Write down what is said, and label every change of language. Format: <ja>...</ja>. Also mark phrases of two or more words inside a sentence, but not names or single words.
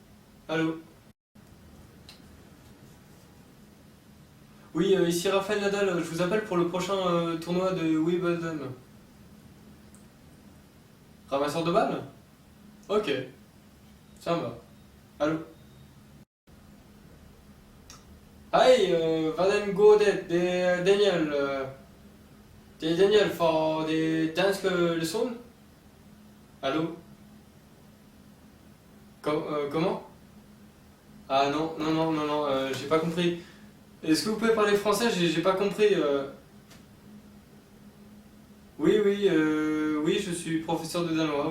<fr>Oui, ici Raphaël Nadal, je vous appelle pour le prochain tournoi de Wimbledon. Ramasseur de balles? Ok. ça me va. Allô?</fr> <da>Hej, hvordan går det? Det er Daniel. Det er Daniel fra det danske leçon.</da> <fr>Allô? Comment? Ah non, non, non, non, non, j'ai pas compris. Est-ce que vous pouvez parler français? J'ai pas compris. Oui, oui, oui, je suis professeur de danois, oui, oui.</fr>